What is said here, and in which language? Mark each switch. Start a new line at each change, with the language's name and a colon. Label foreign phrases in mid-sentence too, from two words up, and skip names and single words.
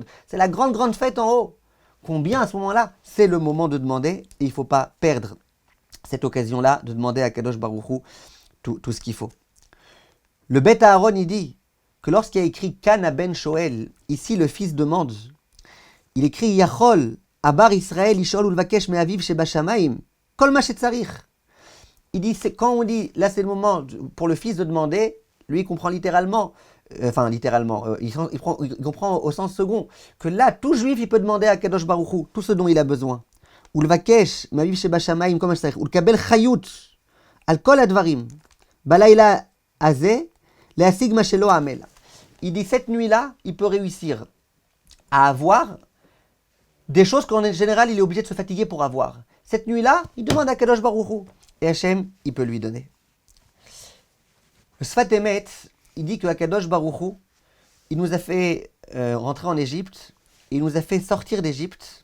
French: C'est la grande, grande fête en haut. Combien à ce moment-là, c'est le moment de demander, et il ne faut pas perdre cette occasion-là de demander à
Hebrew: קדוש ברוך הוא
French: tout ce qu'il faut. Le Beth Aaron, il dit que lorsqu'il y a écrit
Hebrew: כאן הבן שואל,
French: ici le fils demande, il écrit
Hebrew: יכול, אבר ישראל, ישאל ולבקש מאביו שבשמים, כל מה שצריך.
French: Il dit, quand on dit, là c'est le moment pour le fils de demander, lui il comprend littéralement, il comprend au sens second, que là tout juif il peut demander à
Hebrew: קדוש ברוך הוא
French: tout ce dont il a besoin.
Hebrew: ולבקש מאביו שבשמים, כל מה שצריך, ולקבל חיות, על כל הדברים, בלילה הזה,
French: il dit cette nuit-là, il peut réussir à avoir des choses qu'en général, il est obligé de se fatiguer pour avoir. Cette nuit-là, il demande à
Hebrew: קדוש ברוך הוא.
French: Et Hachem, il peut lui donner. Le Sfat Emet, il dit que
Hebrew: קדוש ברוך הוא,
French: il nous a fait rentrer en Égypte, il nous a fait sortir d'Égypte.